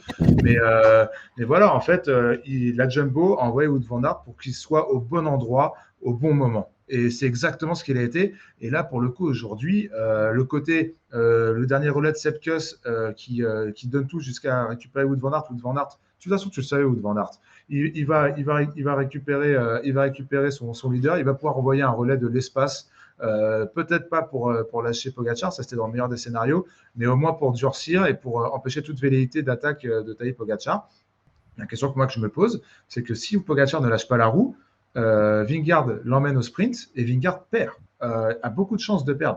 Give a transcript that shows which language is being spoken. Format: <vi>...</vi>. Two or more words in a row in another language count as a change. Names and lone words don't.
<fr>Mais voilà, en fait, la Jumbo a envoyé Wout van Aert pour qu'il soit au bon endroit, au bon moment. Et c'est exactement ce qu'il a été. Et là, pour le coup, aujourd'hui, le dernier relais de Sepp Kuss qui donne tout jusqu'à récupérer Wout van Aert. Wout van Aert, de toute façon, tu le savais, Wout van Aert. Il va récupérer son leader. Il va pouvoir envoyer un relais de l'espace. Peut-être pas pour lâcher Pogačar, ça c'était dans le meilleur des scénarios, mais au moins pour durcir et pour empêcher toute velléité d'attaque de Tadej Pogačar. La question que je me pose, c'est que si Pogačar ne lâche pas la roue, Vingegaard l'emmène au sprint et Vingegaard perd, a beaucoup de chances de perdre.</fr>